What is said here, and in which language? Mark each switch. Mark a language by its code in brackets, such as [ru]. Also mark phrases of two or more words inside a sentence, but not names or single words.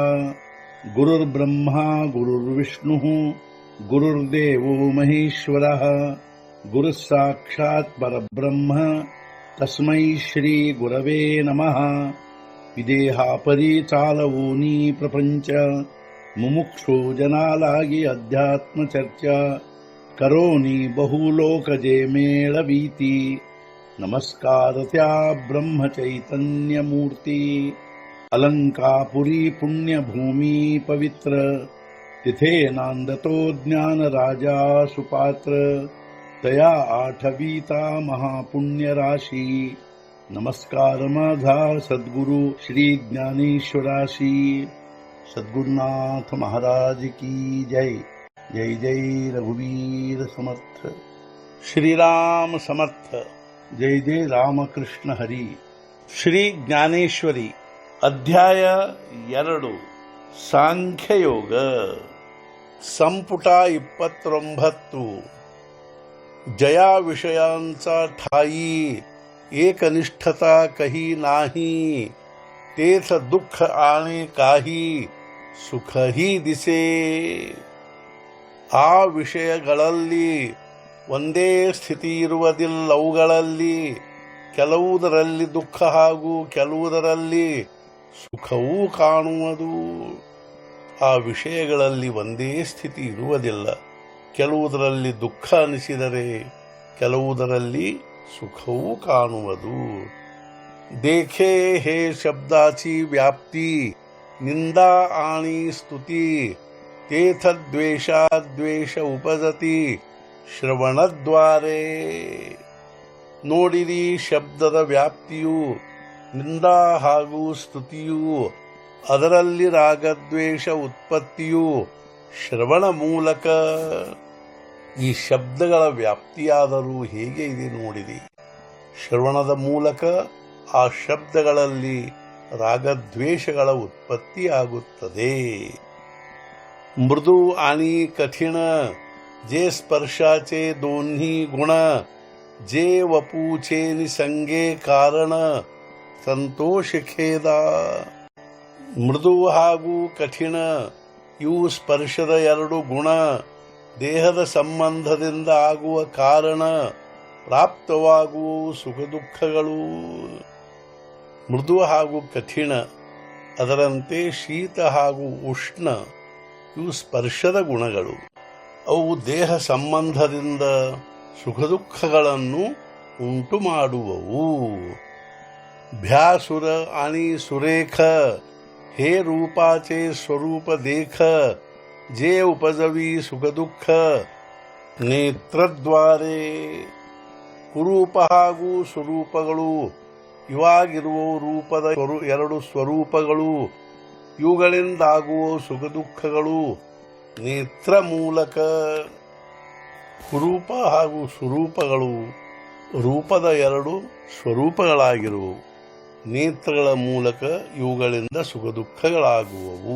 [sa] गुरुर्ब्रह्मा गुरुर्विष्णुः गुरुर्देवो महेश्वरः गुरुः साक्षात् परब्रह्म तस्मै श्री गुरवे नमः। [mr] विदेहापरि चालवूनी प्रपंच मुमुक्षु जनालागी अध्यात्म चर्चा करोनी बहुलोकजे मेळवीती। नमस्कार त्या ब्रह्म चैतन्य मूर्ती अलंकापुरी पुण्यभूमी पवित्र तिथे नांदतो ज्ञान राजा सुपात्र तया आठवीता महापुण्य राशी। नमस्कार माझा सद्गुरु श्री ज्ञानेश्वराशी। [hi] सद्गुरुनाथ महाराज की जय। [mr] जय जय रघुवीर समर्थ। श्रीराम समर्थ। जय जय रामकृष्ण हरी। [kn] ಶ್ರೀ ಜ್ಞಾನೇಶ್ವರಿ ಅಧ್ಯಾಯ 2 ಸಾಂಖ್ಯಯೋಗ ಸಂಪುಟ 29 [mr] जया विषयांचा ठाई एकनिष्ठता कही नाही तेथ दुःख आणि काही सुखही दिसे। [kn] ಆ ವಿಷಯಗಳಲ್ಲಿ ಒಂದೇ ಸ್ಥಿತಿ ಇರುವುದಿಲ್ಲವುಗಳಲ್ಲಿ ಕೆಲವುದರಲ್ಲಿ ದುಃಖ ಹಾಗೂ ಕೆಲವುದರಲ್ಲಿ ಸುಖವೂ ಕಾಣುವುದು। ಆ ವಿಷಯಗಳಲ್ಲಿ ಒಂದೇ ಸ್ಥಿತಿ ಇರುವುದಿಲ್ಲ, ಕೆಲವುದರಲ್ಲಿ ದುಃಖ ಅನಿಸಿದರೆ ಕೆಲವುದರಲ್ಲಿ ಸುಖವೂ ಕಾಣುವುದು। [mr] देखे हे शब्दाची व्याप्ती निंदा आणि स्तुती तेथ द्वेषाद्वेष उपजती ಶ್ರವಣದ್ವಾರೆ। [kn] ನೋಡಿರಿ ಶಬ್ದದ ವ್ಯಾಪ್ತಿಯು ನಿಂದಾ ಹಾಗೂ ಸ್ತುತಿಯು ಅದರಲ್ಲಿ ರಾಗದ್ವೇಷ ಉತ್ಪತ್ತಿಯು ಶ್ರವಣ ಮೂಲಕ। ಈ ಶಬ್ದಗಳ ವ್ಯಾಪ್ತಿಯಾದರೂ ಹೇಗೆ ಇದೆ ನೋಡಿರಿ, ಶ್ರವಣದ ಮೂಲಕ ಆ ಶಬ್ದಗಳಲ್ಲಿ ರಾಗದ್ವೇಷಗಳ ಉತ್ಪತ್ತಿಯಾಗುತ್ತದೆ। [mr] ಮೃದು आणि कठीण जे स्पर्शाचे दोन्ही गुण जे वपूचे निसंगे कारण संतोष खेद। [kn] ಮೃದು ಹಾಗೂ ಕಠಿಣ ಇವು ಸ್ಪರ್ಶದ ಎರಡು ಗುಣ, ದೇಹದ ಸಂಬಂಧದಿಂದ ಆಗುವ ಕಾರಣ ಪ್ರಾಪ್ತವಾಗುವ ಸುಖ ದುಃಖಗಳು। ಮೃದು ಹಾಗೂ ಕಠಿಣ ಅದರಂತೆ ಶೀತ ಹಾಗೂ ಉಷ್ಣ ಇವು ಸ್ಪರ್ಶದ ಗುಣಗಳು, ಅವು ದೇಹ ಸಂಬಂಧದಿಂದ ಸುಖ ದುಃಖಗಳನ್ನು ಉಂಟು ಮಾಡುವವು। [mr] भ्यासुर आणि सुरेख हे रूपाचे स्वरूप देख जे उपजवी सुखदुःख ನೇತ್ರದ್ವಾರೆ। [kn] ಕುರೂಪ ಹಾಗೂ ಸ್ವರೂಪಗಳು ಇವಾಗಿರುವ ರೂಪದ ಎರಡು ಸ್ವರೂಪಗಳು, ಇವುಗಳಿಂದಾಗುವ ಸುಖ ದುಃಖಗಳು ನೇತ್ರ ಮೂಲಕ। ಕುರೂಪ ಹಾಗೂ ಸ್ವರೂಪಗಳು ರೂಪದ ಎರಡು ಸ್ವರೂಪಗಳಾಗಿರುವವು, ನೇತ್ರಗಳ ಮೂಲಕ ಇವುಗಳಿಂದ ಸುಖ ದುಃಖಗಳಾಗುವವು।